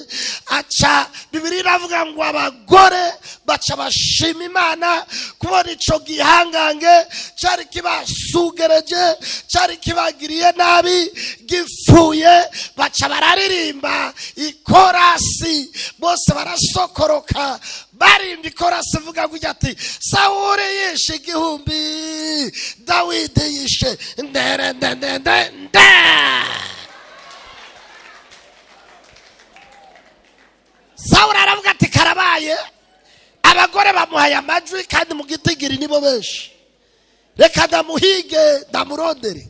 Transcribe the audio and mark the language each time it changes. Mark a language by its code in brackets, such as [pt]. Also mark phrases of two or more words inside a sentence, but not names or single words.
[rn] Aca Bibiliya iravuga ngo abagore baca bashima Imana kubona ico gihangange cari kibasugereje, cari kibagiriye nabi, gipfuye. Baca bararirimba ikorasi, bose barasokoroka barimba ikorasi ivuga gutya ati Sawuli yishe igihumbi, Dawidi yishe ndere ndende ndende. Sawuli aravuga ati karabaye, abagore bamuhaye amajwi kandi mu gitigiri nibo benshi, reka ndamuhige ndamurondere.